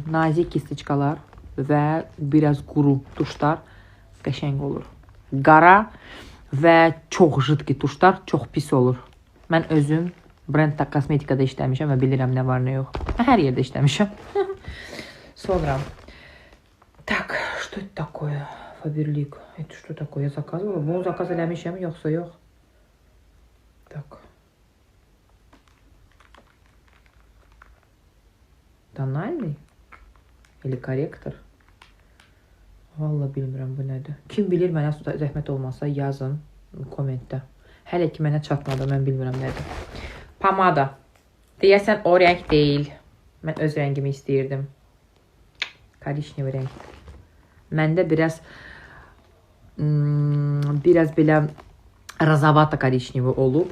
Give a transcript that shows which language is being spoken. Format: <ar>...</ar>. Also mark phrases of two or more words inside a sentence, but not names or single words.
<az>Nazik kistiçkalar və biraz quru tuşlar qəşəng olur. Qara və çox jidki tuşlar çox pis olur. Mən özüm brend kosmetikada işləmişəm və bilirəm nə var nə yox. Hər yerdə işləmişəm. Sonra.</az> <ru>Так, что это такое? Faberlik. Это что такое? Я заказывала.</ru> <az>Bunu zakaz eləmişəm, yoxsa yox?</az> <ru>Так. Тональный? Или корректор?</ru> <az>Vallahi bilmirəm bu nədir. Kim bilir mənə zəhmət olmasa yazın kommentdə. Hələ ki mənə çatmadı, mən bilmirəm nədir. Pomada. Deyəsən o rəng deyil. Mən öz rəngimi istəyirdim. Korичневый renk. Məndə biraz belə razavata korичневый olub.</az>